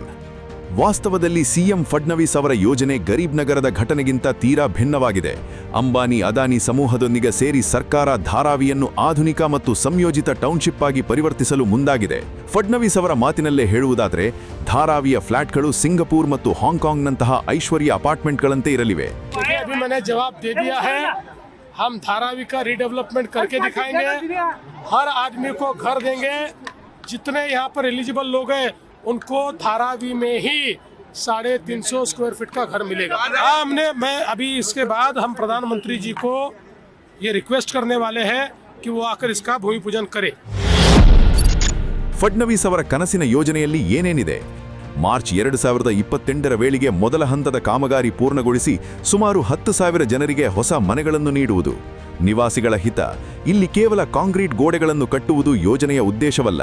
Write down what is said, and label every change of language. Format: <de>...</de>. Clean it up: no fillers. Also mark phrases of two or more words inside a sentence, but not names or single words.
<kn>ವಾಸ್ತವದಲ್ಲಿ ಸಿಎಂ ಫಡ್ನವೀಸ್ ಅವರ ಯೋಜನೆ ಗರೀಬ್ ನಗರದ ಘಟನೆಗಿಂತ ತೀರಾ ಭಿನ್ನವಾಗಿದೆ. ಅಂಬಾನಿ ಅದಾನಿ ಸಮೂಹದೊಂದಿಗೆ ಸೇರಿ ಸರ್ಕಾರ ಧಾರಾವಿಯನ್ನು ಆಧುನಿಕ ಮತ್ತು ಸಂಯೋಜಿತ ಟೌನ್ಶಿಪ್ ಆಗಿ ಪರಿವರ್ತಿಸಲು ಮುಂದಾಗಿದೆ. ಫಡ್ನವೀಸ್ ಅವರ ಮಾತಿನಲ್ಲೇ ಹೇಳುವುದಾದರೆ, ಧಾರಾವಿಯ ಫ್ಲಾಟ್ಗಳು ಸಿಂಗಪೂರ್ ಮತ್ತು ಹಾಂಗ್ಕಾಂಗ್ನಂತಹ ಐಶ್ವರ್ಯ ಅಪಾರ್ಟ್ಮೆಂಟ್ಗಳಂತೆ ಇರಲಿವೆ.</kn> <hi>हम धारावी का रिडेवलपमेंट करके दिखाएंगे. हर आदमी को घर देंगे. जितने यहाँ पर एलिजिबल लोग हैं उनको धारावी में ही 350 स्क्वायर फीट का घर मिलेगा. मैं अभी इसके बाद हम प्रधानमंत्री जी को ये रिक्वेस्ट करने वाले हैं कि वो आकर इसका भूमि पूजन करें.</hi> <kn>ಫಡ್ನವೀಸ್ ಅವರ ಕನಸಿನ ಯೋಜನೆಯಲ್ಲಿ ಏನೇನಿದೆ? ಮಾರ್ಚ್ 2028ರ ವೇಳೆಗೆ ಮೊದಲ ಹಂತದ ಕಾಮಗಾರಿ ಪೂರ್ಣಗೊಳಿಸಿ ಸುಮಾರು 10,000 ಜನರಿಗೆ ಹೊಸ ಮನೆಗಳನ್ನು ನೀಡುವುದು. ನಿವಾಸಿಗಳ ಹಿತ. ಇಲ್ಲಿ ಕೇವಲ ಕಾಂಕ್ರೀಟ್ ಗೋಡೆಗಳನ್ನು ಕಟ್ಟುವುದು ಯೋಜನೆಯ ಉದ್ದೇಶವಲ್ಲ.</kn>